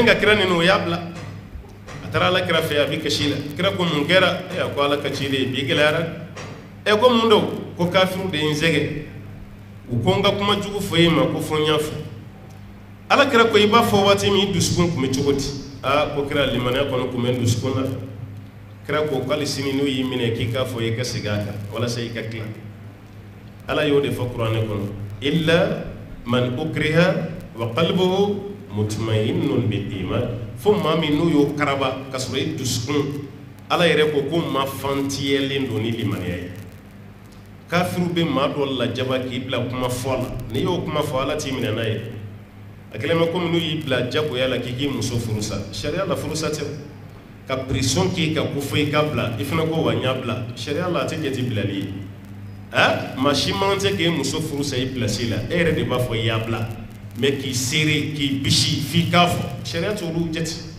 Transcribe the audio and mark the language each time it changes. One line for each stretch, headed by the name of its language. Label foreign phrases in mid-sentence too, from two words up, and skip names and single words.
Bambara: ka kira neni o y'a bila a taara ala kira fɛ a bɛ kasi la kira ko mun kɛra a ko ala ka ciden bi gɛlɛyara ko mun don ko kafiru de ye n sɛgɛn u ko n ka kuma jugu fɔ e ma ko fɔ n y'a fɔ ala kira ko i b'a fɔ waati min i dusukun tun bɛ cogo di ko kira limaniya kɔnɔ tun bɛ n dusukun na kira ko k'ale sini n'u y'i minɛ k'i k'a fɔ i ka segin a kan walasa i ka tila ala y'o de fɔ kuranɛ kɔnɔ
Arabic: إلا من أكره وقلبه مطمئن بالإيمان
Bambara: fo maa min n'u y'o karaba ka sɔrɔ i dusukun ala yɛrɛ ko maa fantiyɛlen don ni limaniya ye kafiru bɛ maa dɔ lajaba k'i bila kuma fɔ la n'i y'o kuma fɔ ala t'i minɛ n'a ye a kɛlen bɛ komi n'u y'i bila jagoya la k'i muso furusa sariya la furusa tɛ ka pression k'i kan ko fɔ i ka bila i fana ko wa n y'a bila sariya la a tɛ jate bilali ye maa si man tɛ k'e muso furusa i place la e yɛrɛ de b'a fɔ i y'a bila mais k'i seere k'i bisi f'i k'a fɔ sariya t'olu jate